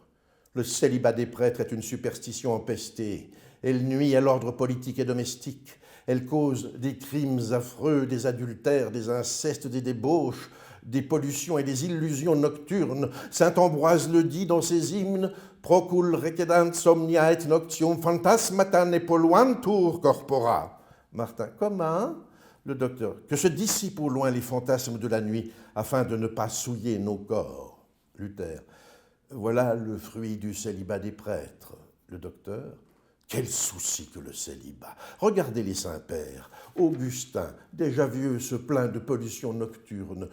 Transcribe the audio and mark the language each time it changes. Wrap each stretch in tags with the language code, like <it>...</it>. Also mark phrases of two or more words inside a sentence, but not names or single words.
<fr>Le célibat des prêtres est une superstition empestée. Elle nuit à l'ordre politique et domestique. Elle cause des crimes affreux, des adultères, des incestes, des débauches, des pollutions et des illusions nocturnes. Saint Ambroise le dit dans ses hymnes</fr> <la>« Procul recedant somnia et noctium phantasmata nepoluantur corpora ».</la> <fr>Martin, comment? Le docteur, que se dissipent au loin les fantasmes de la nuit afin de ne pas souiller nos corps. Luther, voilà le fruit du célibat des prêtres. Le docteur, quel souci que le célibat. Regardez les saints-pères. Augustin, déjà vieux, se plaint de pollution nocturne.</fr>